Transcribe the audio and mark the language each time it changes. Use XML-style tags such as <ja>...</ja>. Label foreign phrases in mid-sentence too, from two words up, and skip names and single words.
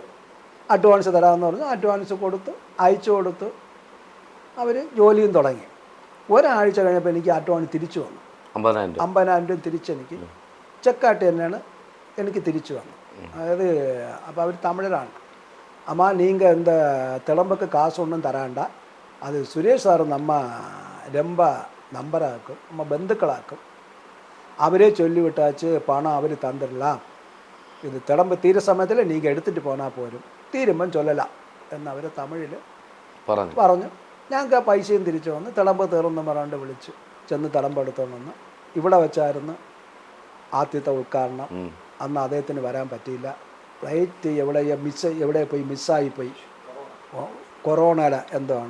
<ml>അഡ്വാൻസ് തരാമെന്ന് പറഞ്ഞ് അഡ്വാൻസ് കൊടുത്ത് അയച്ചു കൊടുത്ത് അവർ ജോലിയും തുടങ്ങി. ഒരാഴ്ച കഴിഞ്ഞപ്പോൾ എനിക്ക് അഡ്വാൻസ് തിരിച്ചു വന്നു. 50,000 രൂപ തിരിച്ചെനിക്ക് ചെക്കായിട്ട് തന്നെയാണ് എനിക്ക് തിരിച്ചു വന്നു. അതായത് അപ്പോൾ അവർ തമിഴരാണ്.</ml> <ta>അമ്മ நீங்கள் இந்த திளம்புக்கு காசு ஒன்றும் தராண்டா, அது சுரேஷ் சார் நம்ம ரொம்ப நம்பராக்கும், நம்ம பந்துக்களாக்கும், அவரே சொல்லிவிட்டாச்சு பணம் அவர் தந்துடலாம், இது திளம்பு தீர சமயத்தில் நீங்கள் எடுத்துகிட்டு போனால் போരും, தீரும்பம் சொல்லலாம்</ta> <ml>എന്ന് അവർ തമിഴിൽ പറഞ്ഞു. ഞങ്ങൾക്ക് ആ പൈസയും തിരിച്ചു വന്ന് തിളമ്പ് തീർന്നു പറയാണ്ട് വിളിച്ച് ചെന്ന് തിളമ്പ് എടുത്തോണ്ട് വന്ന് ഇവിടെ വെച്ചായിരുന്നു ആദ്യത്തെ ഉദ്ഘാടനം. അന്ന് അദ്ദേഹത്തിന് വരാൻ പറ്റിയില്ല. ഫ്ലൈറ്റ് എവിടെ പോയി മിസ്സായിപ്പോയി, കൊറോണയുടെ എന്തോ ആണ്.</ml>